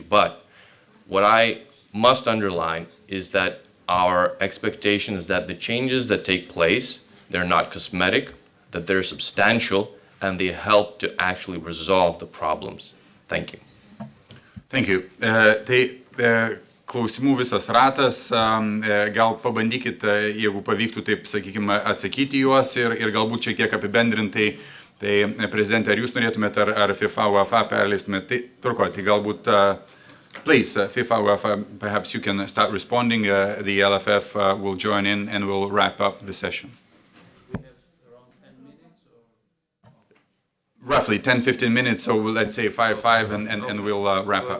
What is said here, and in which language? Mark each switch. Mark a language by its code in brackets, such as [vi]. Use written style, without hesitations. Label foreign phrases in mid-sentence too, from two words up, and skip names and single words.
[en] But what I must underline is that our expectation is that the changes that take place, they're not cosmetic, that they're substantial, and they help to actually resolve the problems. Thank you. Thank you. [lt] Klausimų visas ratas, gal pabandykit, jeigu pavyktų taip, sakykime, atsakyti juos ir galbūt šiek tiek apibendrintai, tai prezidentė, ar jūs norėtumėt, ar FIFA, UEFA perleistumėt, tai turko, tai galbūt, [en] please, FIFA, UEFA, perhaps you can start responding, the LFF will join in and we'll wrap up the session. We have around 10 minutes? Or? Roughly 10-15 minutes, so let's say 5 and we'll wrap up.